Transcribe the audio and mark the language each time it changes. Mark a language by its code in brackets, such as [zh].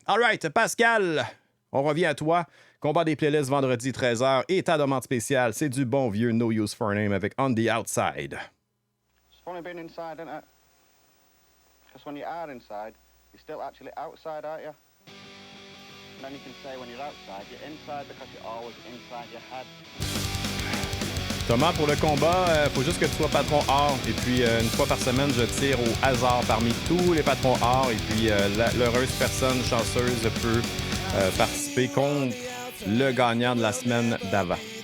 [fr] All right, Pascal, on revient à toi. Combat des playlists vendredi 13h et ta demande spéciale, c'est du bon vieux No Use for Name avec On the Outside. [en] It's funny being inside, isn't it? Because when you are inside, you're still actually outside, aren't you? And then you can say when you're outside, you're inside because you're always inside your head. [fr] Thomas, pour le combat, faut juste que tu sois patron or. Et puis, une fois par semaine, je tire au hasard parmi tous les patrons or. Et puis, l'heureuse personne chanceuse peut participer contre le gagnant de la semaine d'avant.